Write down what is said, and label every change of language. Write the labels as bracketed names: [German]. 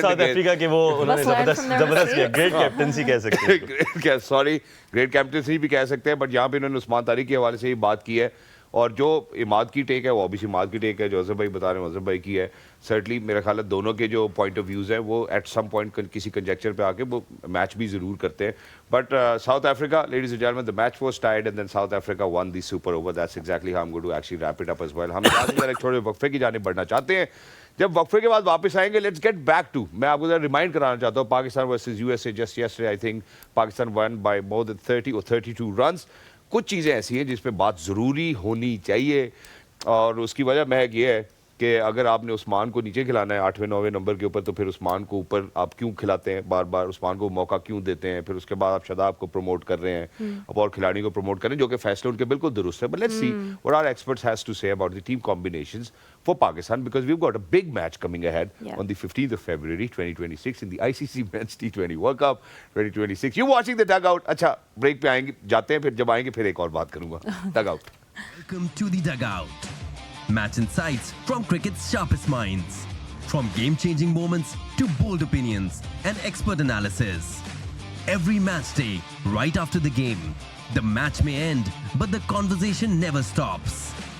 [Urdu] South Africa کے وہ انہوں نے زبردست کیا، گریٹ کیپٹنسی کہہ سکتے ہیں. سوری گریٹ کیپٹنسی بھی کہہ سکتے ہیں. بٹ یہاں پہ انہوں نے عثمان طارق کے حوالے سے یہ بات کی ہے اور جو اماد کی ٹیک ہے وہ obviously اماد کی ٹیک ہے, جو اظہر بھائی بتا رہے ہیں اظہر بھائی کی ہے. سرٹنلی میرا خیال ہے دونوں کے جو پوائنٹ آف ویوز ہیں وہ ایٹ سم پوائنٹ کسی کنجیکچر پہ آ کے وہ میچ بھی ضرور کرتے ہیں. [English] But South Africa, ladies and gentlemen, the match was tied and then South Africa won the super over. That's exactly how I'm going to actually wrap it up as well. [Urdu] ہم ایک چھوٹے وقفے کی جانب بڑھنا چاہتے ہیں. جب وقفے کے بعد واپس آئیں گے, [English] let's get back to, [Urdu] میں آپ کو ذرا ریمائنڈ کرانا چاہتا ہوں, [English] Pakistan versus U S A just yesterday I think Pakistan won by more than 30 or 32 runs. [Urdu] کچھ چیزیں ایسی ہیں جس پہ بات ضروری ہونی چاہیے, اور اس کی وجہ محض یہ ہے کہ اگر آپ نے عثمان کو نیچے کھلانا ہے 8ویں 9ویں نمبر کے اوپر, تو پھر عثمان کو اوپر آپ کیوں کھلاتے ہیں بار بار, عثمان کو موقع کیوں دیتے ہیں, پھر اس کے بعد آپ شاداب کو پروموٹ کر رہے ہیں, اب اور کھلاڑیوں کو پروموٹ کر رہے ہیں, جو کہ فیصلے ان کے بالکل درست ہے. [English] But let's see what our experts has to say about the team combinations for Pakistan, because we've got a big match coming ahead on the 15th of February 2026 in the ICC Men's T20 World Cup 2026. You watching the dugout. [Urdu] اچھا break پہ آئیں گے, جاتے ہیں, پھر جب آئیں گے پھر ایک اور بات کروں گا. [English] dugout. Welcome to the dugout. Match insights from cricket's sharpest minds. From game-changing moments to bold opinions and expert analysis. Every match day, right after the game, the match may end, but the conversation never stops.